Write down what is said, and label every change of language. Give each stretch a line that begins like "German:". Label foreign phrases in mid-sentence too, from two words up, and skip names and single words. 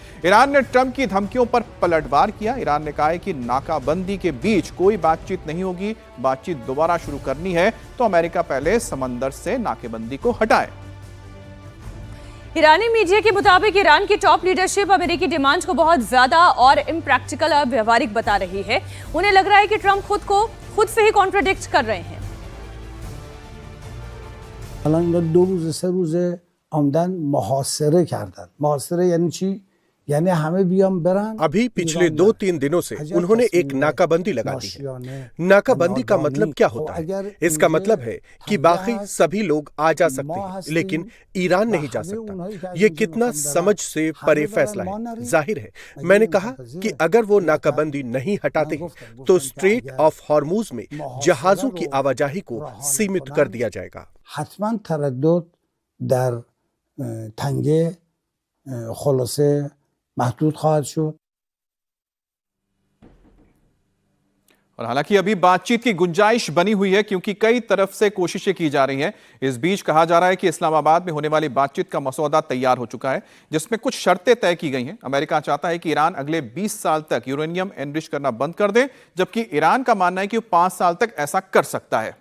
Hindi: ईरान ने ट्रंप की धमकियों पर पलटवार किया। ईरान ने कहा है कि नाकाबंदी के बीच कोई बातचीत नहीं होगी, बातचीत दोबारा शुरू करनी है तो अमेरिका पहले समंदर से नाकेबंदी को हटाए। ईरानी मीडिया के मुताबिक ईरान की
English: top leadership
Hindi: अमेरिकी डिमांड को बहुत ज्यादा और इम्प्रैक्टिकल और व्यवहारिक बता रही है। उन्हें लग रहा है कि ट्रंप खुद से ही कॉन्ट्राडिक्ट कर रहे हैं।
Persian: الان اینا 2 روز 3 روزه آمدن محاصره کردن. محاصره یعنی چی؟
Hindi: यानी हमें भी हम बरान। अभी पिछले 2-3 दिनों से उन्होंने एक नाकाबंदी लगा दी है। नाकाबंदी का मतलब क्या होता है? इसका मतलब है कि बाकी सभी लोग आ जा सकते हैं, लेकिन ईरान नहीं जा सकता। ये कितना समझ से परे फैसला है। जाहिर है, मैंने कहा कि अगर वो नाकाबंदी नहीं हटाते तो स्ट्रेट ऑफ हॉर्मुज में जहाजों की आवाजाही को सीमित कर दिया जाएगा।
Persian: حتما تردد در تنگه خلاصه محدود خواهد شد।
Hindi: और हालांकि अभी बातचीत की गुंजाइश बनी हुई है क्योंकि कई तरफ से कोशिशें की जा रही हैं। इस बीच कहा जा रहा है कि इस्लामाबाद में होने वाली बातचीत का मसौदा तैयार हो चुका है, जिसमें कुछ शर्तें तय की गई हैं। अमेरिका चाहता है कि ईरान अगले 20 साल तक
English: uranium enrich
Hindi: करना बंद कर दे, जबकि ईरान का मानना है कि वो 5 साल तक ऐसा कर सकता है।